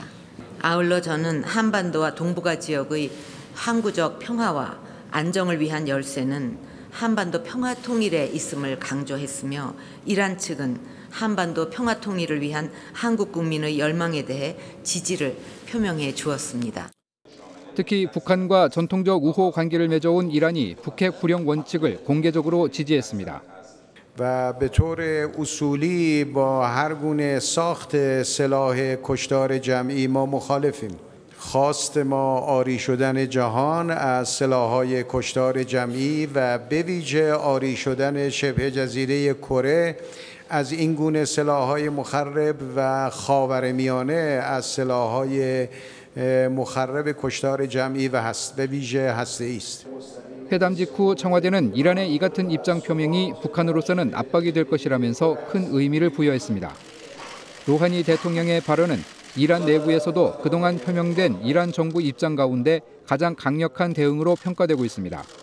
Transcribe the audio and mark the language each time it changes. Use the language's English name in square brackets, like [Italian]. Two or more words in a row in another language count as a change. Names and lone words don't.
[Korean] 아울러 저는 한반도와 동북아 지역의 항구적 평화와 안정을 위한 열쇠는 한반도 평화통일에 있음을 강조했으며 이란 측은 한반도 평화통일을 위한 한국 국민의 열망에 대해 지지를 표명해 주었습니다. 특히 북한과 전통적 우호 관계를 맺어온 이란이 북핵 불용 원칙을 공개적으로 지지했습니다. [Persian] و به طور اصولی با هر گونه ساخت سلاح کشتار جمعی ما مخالفیم. خواست ما عاری شدن جهان از سلاح‌های کشتار جمعی و به ویژه عاری شدن شبه جزیره کره از این گونه سلاح‌های مخرب و خاورمیانه از سلاح‌های مخرب کشتار جمعی و ویژه هسته‌ای است. [Korean] 회담 직후 청와대는 이란의 이 같은 입장 표명이 북한으로서는 압박이 될 것이라면서 큰 의미를 부여했습니다. 로하니 대통령의 발언은 이란 내부에서도 그동안 표명된 이란 정부 입장 가운데 가장 강력한 대응으로 평가되고 있습니다.